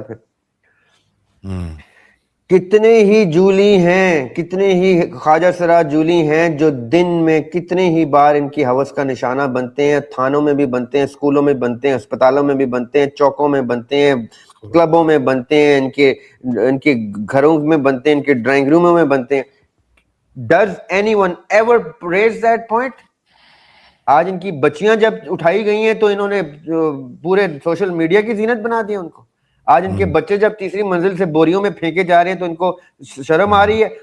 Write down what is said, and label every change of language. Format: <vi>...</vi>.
<ur>پھر کتنے ہی جولی ہیں, کتنے ہی خواجہ سرا جولی ہیں جو دن میں کتنے ہی بار ان کی ہوس کا نشانہ بنتے ہیں. تھانوں میں بھی بنتے ہیں, اسکولوں میں بنتے ہیں, اسپتالوں میں بھی بنتے ہیں, چوکوں میں بنتے ہیں, کلبوں میں بنتے ہیں, ان کے گھروں میں بنتے ہیں, ان کے ڈرائنگ روموں میں بنتے ہیں.</ur> <en>Does anyone ever raise that point?</en> <ur>آج ان کی بچیاں جب اٹھائی گئی ہیں تو انہوں نے پورے سوشل میڈیا کی زینت بنا دی ان کو. آج ان کے بچے جب تیسری منزل سے بوریوں میں پھینکے جا رہے ہیں تو ان کو شرم آ رہی ہے.</ur>